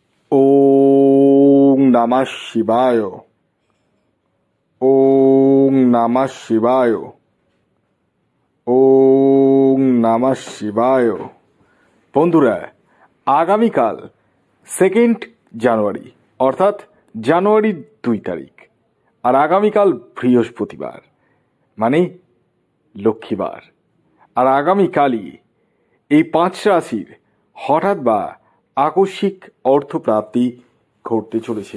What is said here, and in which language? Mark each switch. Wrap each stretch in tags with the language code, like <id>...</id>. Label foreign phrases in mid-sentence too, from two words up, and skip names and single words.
<sa>ওং নমঃ শিবায়। ওং নমঃ শিবায়। ওং নমঃ শিবায়।</sa> <bn>বন্ধুরা, আগামীকাল 2 জানুয়ারি অর্থাৎ জানুয়ারির 2 তারিখ, আর আগামীকাল বৃহস্পতিবার মানে লক্ষ্মীবার। আর আগামীকালই এই 5 রাশির হঠাৎ বা আকস্মিক অর্থপ্রাপ্তি ঘটতে চলেছে।</bn>